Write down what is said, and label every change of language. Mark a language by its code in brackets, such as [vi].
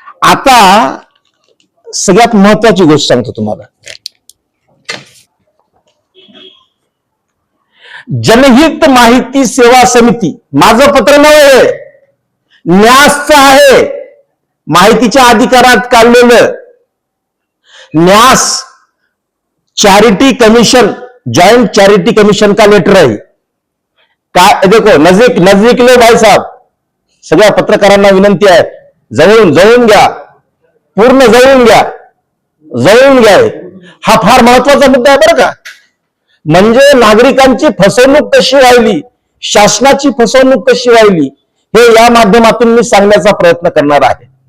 [mr] आता सगळ्यात महत्वाची गोष्ट सांगतो तुम्हाला. जनहित माहिती सेवा समिती माझं पत्र नव्हे, न्यासचं आहे, माहितीच्या अधिकारात काढलेलं. [hi] न्यास charity commission, joint charity commission का लेटर है. [mr] काय [hi] देखो नजदीक लो भाई साहब, [mr] सगळ्या पत्रकारांना विनंती आहे, जवळून जवळून घ्या, पूर्ण जवळून घ्या, जवळून घ्या. हा फार महत्वाचा मुद्दा आहे बरं का. म्हणजे नागरिकांची फसवणूक कशी व्हायली, शासनाची फसवणूक कशी व्हायली, हे या माध्यमातून मी सांगण्याचा प्रयत्न करणार आहे.